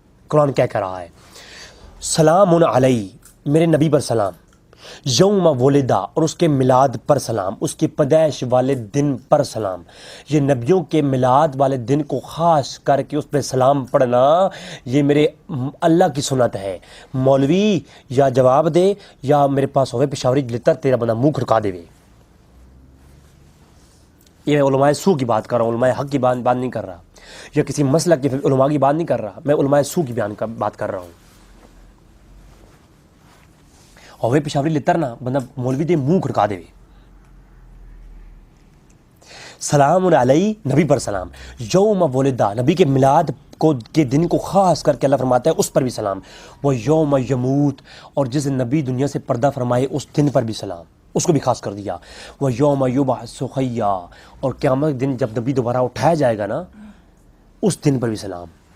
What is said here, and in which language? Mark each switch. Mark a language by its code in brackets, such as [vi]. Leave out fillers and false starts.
[ur] قرآن کیا کہہ رہا ہے؟ [ar] سلام علیہ، [ur] میرے نبی پر سلام، [ar] یوم ولدہ، [ur] اور اس کے میلاد پر سلام، اس کے پیدائش والے دن پر سلام. یہ نبیوں کے میلاد والے دن کو خاص کر کے اس پہ سلام پڑھنا یہ میرے اللہ کی سنت ہے. [pa] مولوی یا جواب دے یا میرے پاس ہوئے پشاوری لتر تیرا بندہ منہ کھڑکا دے. [ur] یہ میں علماء سو کی بات کر رہا ہوں، علماء حق کی بات نہیں کر رہا، یا کسی مسلک کے علماء کی بات نہیں کر رہا، میں علماء سو کی بات کر رہا ہوں. [pa] ہوئے پشاوری لتر نا بندہ مولوی دے منہ کھڑکا دے. [ar] سلام علیہ، [ur] نبی پر سلام، [ar] یوم ولدہ، [ur] نبی کے میلاد کے دن کو خاص کر کے اللہ فرماتا ہے اس پر بھی سلام. [ar] وہ یوم یموت، [ur] اور جس نبی دنیا سے پردہ فرمائے اس دن پر بھی سلام، اس کو بھی خاص کر دیا. [ar] وہ یوم یبعث حیّا، [ur] اور قیامت دن جب نبی دوبارہ اٹھایا جائے گا نا اس دن پر بھی سلام.